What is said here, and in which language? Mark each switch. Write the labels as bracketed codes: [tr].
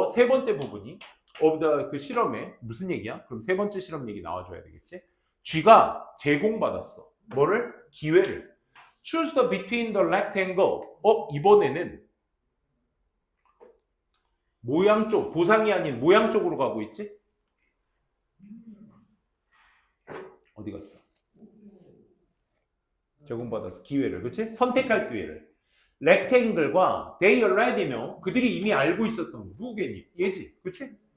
[ko] 세 번째 부분이 그 실험에 무슨 얘기야? 그럼 세 번째 실험 얘기 나와줘야 되겠지. 쥐가 제공받았어. 뭐를? 기회를. [en] Choose the between the rectangle. [ko] 이번에는 모양 쪽, 보상이 아닌 모양 쪽으로 가고 있지? 어디 갔어? 제공받아서 기회를, 그치? 선택할 기회를. 렉탱글과 [en] they already know, [ko] 그들이 이미 알고 있었던, 누구겠니? 얘지, 그치?